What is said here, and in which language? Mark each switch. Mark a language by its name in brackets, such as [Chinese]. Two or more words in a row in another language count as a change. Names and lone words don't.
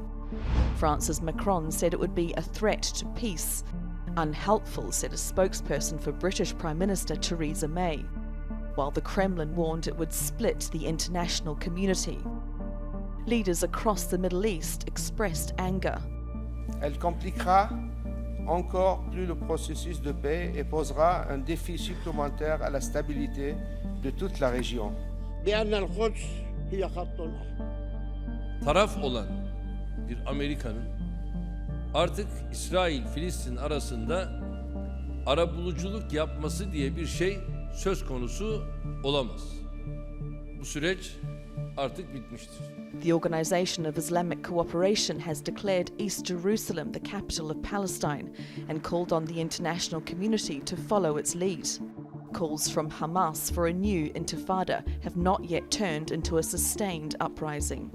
[English] France's Macron said it would be a threat to peace. Unhelpful, said a spokesperson for British Prime Minister Theresa May. While the Kremlin warned it would split the international community. Leaders across the Middle East expressed anger. [French] Elle compliquera encore plus le processus de paix et posera un défi supplémentaire à la stabilité de toute la région. [Turkish] Taraf olan bir Amerika'nın artık İsrail-Filistin arasında arabuluculuk yapması diye bir şey söz konusu olamaz. Bu süreç artık bitmiştir. [English] The Organization of Islamic Cooperation has declared East Jerusalem the capital of Palestine and called on the international community to follow its lead. Calls from Hamas for a new intifada have not yet turned into a sustained uprising.